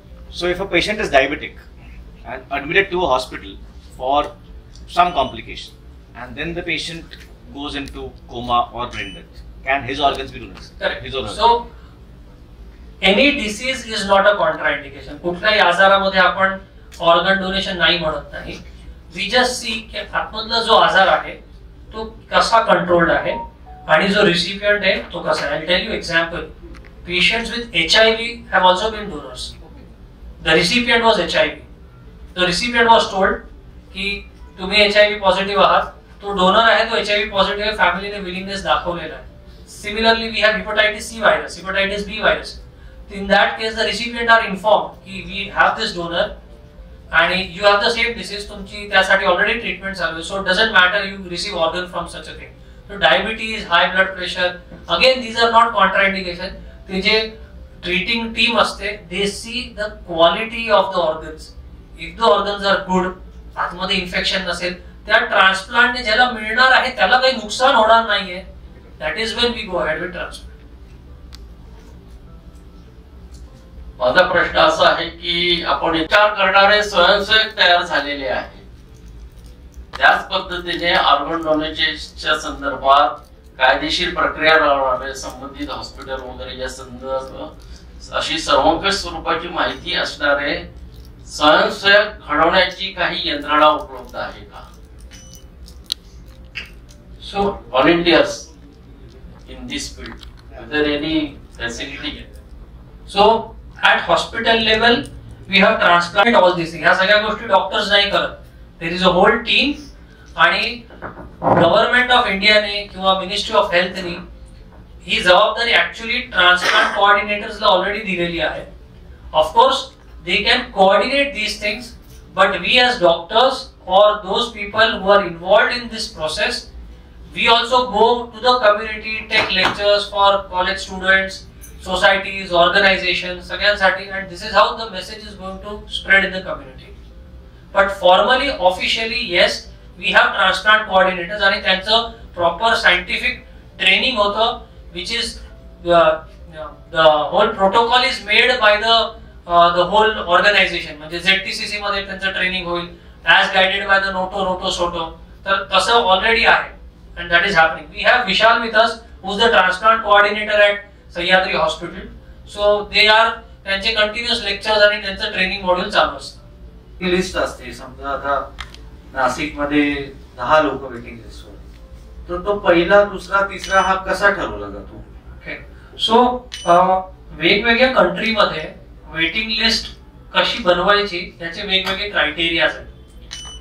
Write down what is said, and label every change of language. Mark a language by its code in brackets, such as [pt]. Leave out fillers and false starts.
[en] So if a patient is diabetic and admitted to a hospital for some complication and then the patient goes into coma or brain death, can his organs be donated? Correct. His organs. So any disease is not a contraindication. [mr] कुठल्याही आजारामध्ये आपण organ donation नाही म्हणत नाही. We just see की आतमधला जो आजार आहे तो कसा कंट्रोल्ड आहे आणि जो रिसिपियंट आहे तो कसा आहे. [en] I'll tell you example. Patients with HIV have also been donors. The recipient was HIV. The recipient was told [mr] की तुम्ही HIV पॉझिटिव्ह आहात, तो डोनर आहे, तो HIV पॉझिटिव्ह आहे, फॅमिलीने विलिंगनेस दाखवलेला आहे. [en] Similarly, we have hepatitis C virus, hepatitis B virus. In that case, the recipient are informed की we have this donor and you have the same disease, [mr] तुमची त्यासाठी ऑलरेडी ट्रीटमेंट चालू आहे. [en] So it doesn't matter you receive organ from such a thing. So diabetes, high blood pressure, again these are not contraindication. [mr] ते जे treating team असते, [en] they see the quality of the organs. If the organs are good, [mr] आतमध्ये infection नसेल, त्या ट्रान्सप्लांटने ज्याला मिळणार आहे त्याला काही नुकसान होणार नाहीये. [en] That is when we go ahead with transplant. [mr] माझा प्रश्न असा आहे की आपण विचार करणारे स्वयंसेवक तयार झालेले आहे, त्याच पद्धतीने ऑर्गन डोनेशनच्या संदर्भात कायदेशीर प्रक्रिया राबवणारे संबंधित हॉस्पिटल वगैरे या संदर्भात अशी सर्वंकष स्वरूपाची माहिती असणारे स्वयंसेवक घडवण्याची काही यंत्रणा उपलब्ध आहे का? [en] So volunteers in this field, is there any facility? So at hospital level we have transplant all these things. [mr] ह्या सगळ्या गोष्टी डॉक्टर्स नाही करत. [en] there is a whole team [mr] आणि गव्हर्नमेंट ऑफ इंडियाने किंवा मिनिस्ट्री ऑफ हेल्थने ही जबाबदारी ऍक्च्युअली ट्रान्सप्लांट कोऑर्डिनेटर्सला ऑलरेडी दिलेली आहे. [en] Of course they can coordinate these things, but we as doctors or those people who are involved in this process, we also go to the community, take lectures for college students, societies, organizations, सगळ्यांसाठी, and this is how the message is going to spread in the community. But formally, officially, yes, we have transplant coordinators [mr] आणि त्यांचं proper scientific training होतं, [en] which is the whole protocol is made by the whole organization. [mr] म्हणजे ZTCC मध्ये त्यांचं training होईल [en] as guided by the Noto Soto. [mr] तर तसं already आहे [en] and that is happening. We have Vishal with us, who is the transplant coordinator at Sahyadri hospital. So they are, [mr] त्यांचे continuous lectures आणि त्यांचं ट्रेनिंग मॉड्यूल चालू असतं. ही list असते, समजा आता नाशिक मध्ये 10 लोक वेटिंग लिस्ट वर, तर तो पहिला, दुसरा, तिसरा हा कसा ठरवला जातो? ओके, सो वेगवेगळ्या कंट्रीमध्ये वेटिंग लिस्ट कशी बनवायची याचे वेगवेगळे क्रायटेरियाज आहेत.